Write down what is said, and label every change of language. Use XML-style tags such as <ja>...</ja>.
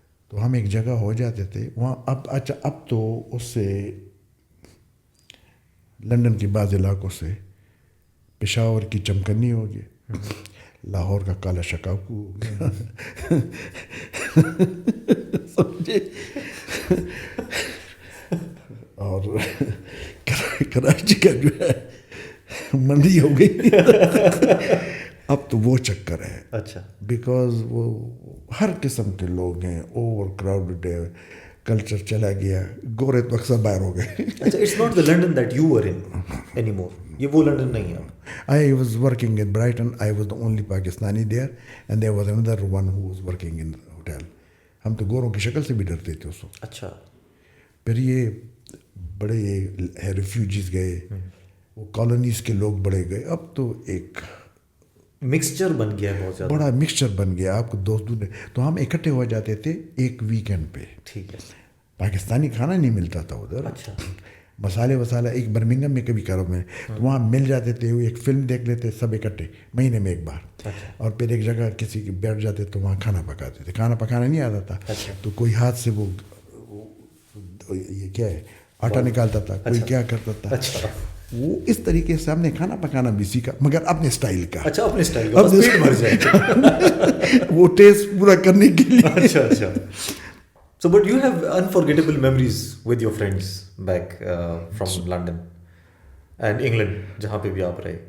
<ur>تو ہم ایک جگہ ہو جاتے تھے وہاں. اب تو اس سے لنڈن کے بعض علاقوں سے پشاور کی چمکنی ہو گئی, لاہور کا کالا شکاکو ہو گیا, سمجھے, اور کراچی کا جو ہے منڈی ہو گئی. اب تو وہ چکر ہے. اچھا. بیکاز وہ ہر قسم کے لوگ ہیں, اوور کراؤڈڈ ہے, کلچر چلا گیا, گورے تو اکثر باہر ہو گئے.</ur> <en>اچھا, it's not the London that you were in anymore.</en> <ur>یہ وہ لنڈن نہیں ہے.</ur> <en>I was working in Brighton. I was the only Pakistani there, and there was another one who was working in the hotel.</en> <ur>ہم تو گوروں کی شکل سے بھی ڈرتے تھے اس وقت. اچھا. پھر یہ بڑے ریفیوجیز گئے, وہ کالونیز کے لوگ بڑے گئے. اب تو ایک مکسچر بن گیا ہے, بہت زیادہ بڑا مکسچر بن گیا. آپ کو دوست تو ہم اکٹھے ہو جاتے تھے ایک ویکینڈ پہ. ٹھیک ہے. پاکستانی کھانا نہیں ملتا تھا ادھر. اچھا. مسالے وسالہ ایک برمنگم میں کبھی کرو میں, تو وہاں مل جاتے تھے. ایک فلم دیکھ لیتے سب اکٹھے مہینے میں ایک بار. اور پھر ایک جگہ کسی کے بیٹھ جاتے تو وہاں کھانا پکاتے تھے. کھانا پکانا نہیں آتا تھا تو کوئی ہاتھ سے وہ یہ کیا ہے آٹا نکالتا تھا, کوئی کیا کرتا تھا. وہ اس طریقے سے ہم نے کھانا پکانا بھی سیکھا, مگر اپنے اسٹائل کا. اچھا, اپنے اسٹائل کا, بس پیٹ بھر جائے وہ ٹیسٹ پورا کرنے کے لیے. اچھا اچھا.</ur> <en>So but you have unforgettable memories with your friends back from London and England,</en> <ur>جہاں پہ بھی آپ رہے.</ur>